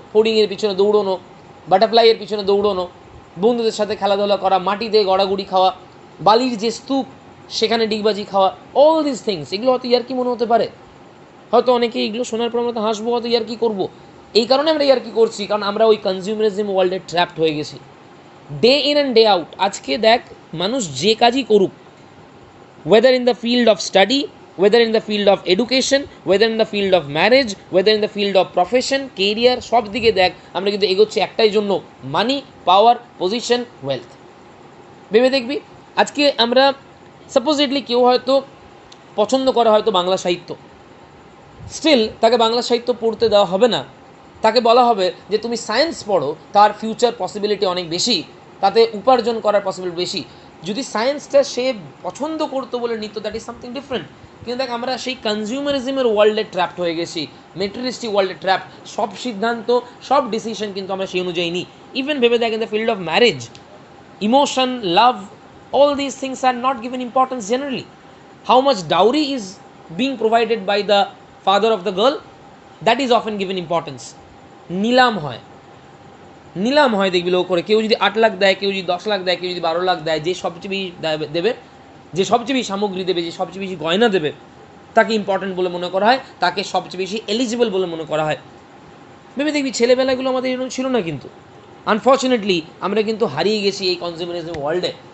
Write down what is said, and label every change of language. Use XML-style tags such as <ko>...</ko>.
<bn>হোর্ডিংয়ের পিছনে দৌড়োনো, বাটারফ্লাইয়ের পিছনে দৌড়োনো, বন্ধুদের সাথে খেলাধুলা করা, মাটিতে গড়াগড়ি খাওয়া, বালির যে স্তূপ সেখানে ডিগবাজি খাওয়া, অল দিস থিংস। এগুলো হয়তো ইয়ার্কি মনে হতে পারে, হয়তো অনেকে এগুলো শোনার পর আমরা তো হাসবো, হয়তো ইয়ার্কি করবো। এই কারণে আমরা ইয়ার্কি করছি, কারণ আমরা ওই কনজিউমারিজম ওয়ার্ল্ডে ট্র্যাপড হয়ে গেছি।</bn> <en>day in and day out,</en> <bn>আজকে দেখ মানুষ যে কাজই করুক,</bn> <en>whether in the field of study, whether in the field of education, whether in the field of marriage, whether in the field of profession, career,</en> <bn>সব দিকে দেখ আমরা কিন্তু এগোচ্ছি একটাই জন্য,</bn> <en>Money, power, position, wealth.</en> <bn>ভেবে দেখবি, আজকে আমরা সাপোজিটলি কেউ হয়তো পছন্দ করে হয়তো বাংলা সাহিত্য, স্টিল তাকে বাংলা সাহিত্য পড়তে দেওয়া হবে না। তাকে বলা হবে যে তুমি সায়েন্স পড়ো, তার ফিউচার পসিবিলিটি অনেক বেশি, তাতে উপার্জন করার পসিবিলিটি বেশি। যদি সায়েন্সটা সে পছন্দ করতো বলে নিত,</bn> <en>That is something different.</en> <bn>কিন্তু দেখ আমরা সেই কনজিউমারিজমের ওয়ার্ল্ডে ট্র্যাপড হয়ে গেছি, মেটেরিয়ালিস্টিক ওয়ার্ল্ডে ট্র্যাপড। সব সিদ্ধান্ত, সব ডিসিশন কিন্তু আমরা সেই অনুযায়ী নিই। ইভেন ভেবে দেখ,</bn> <en>In the field of marriage, emotion, love, all these things are not given importance generally. How much dowry is being provided by the father of the girl, that is often given importance.</en> <bn>নিলাম হয়, নিলাম হয় দেখবি লোক করে, কেউ যদি 8 লাখ দেয়, কেউ যদি 10 লাখ দেয়, কেউ যদি 12 লাখ দেয়, যে সবচেয়ে বেশি দেবে, যে সবচেয়ে বেশি সামগ্রী দেবে, যে সবচেয়ে বেশি গয়না দেবে, তাকে ইম্পর্টেন্ট বলে মনে করা হয়, তাকে সবচেয়ে বেশি এলিজিবল বলে মনে করা হয়। ভেবে দেখবি ছেলেবেলাগুলো আমাদের এরকম ছিল না, কিন্তু আনফর্চুনেটলি আমরা কিন্তু হারিয়ে গেছি এই কনজিউমারিজম ওয়ার্ল্ডে।</bn>